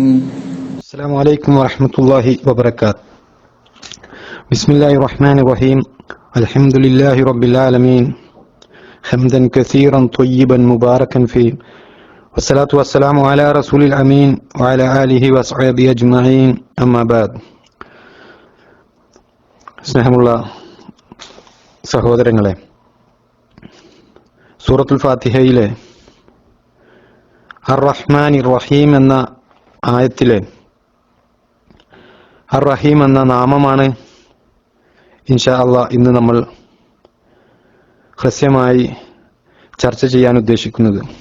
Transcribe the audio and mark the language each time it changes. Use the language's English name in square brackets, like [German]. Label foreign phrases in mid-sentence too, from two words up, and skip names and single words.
[Arabic] السلام عليكم ورحمة الله وبركاته. بسم الله الرحمن الرحيم. الحمد لله رب العالمين حمدا كثيرا طيبا مباركا فيه والصلاة والسلام على رسول الأمين وعلى آله وصحبه أجمعين أما بعد. [Malayalam] സ്നേഹമുള്ള സഹോദരങ്ങളെ, സൂറത്തുൽ ഫാത്തിഹയിലെ [Arabic] الرحمن الرحيم [Malayalam] എന്ന ആയത്തിലെ അർ-റഹീം എന്ന നാമമാണ് [Arabic] إن شاء الله [Malayalam] ഇന്ന് നമ്മൾ ഹ്രസ്വമായി ചർച്ച ചെയ്യാൻ ഉദ്ദേശിക്കുന്നത്.